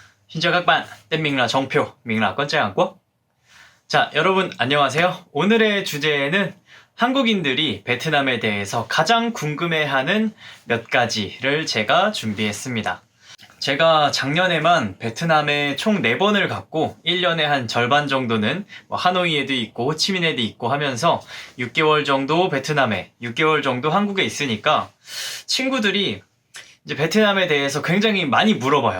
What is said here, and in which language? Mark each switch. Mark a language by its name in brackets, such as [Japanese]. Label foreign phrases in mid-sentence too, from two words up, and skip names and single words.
[Vietnamese] Xin chào các bạn, tên mình là 정표, mình là con trai Hàn Quốc. [Korean] 자, 여러분 안녕하세요. 오늘의 주제는 한국인들이 베트남에 대해서 가장 궁금해하는 몇 가지를 제가 준비했습니다. 제가 작년에만 베트남에 총 4번을 갔고 1년에 한 절반 정도는 하노이에도 있고 호치민에도 있고 하면서 6개월 정도 베트남에, 6개월 정도 한국에 있으니까 친구들이 이제 베트남에 대해서 굉장히 많이 물어봐요.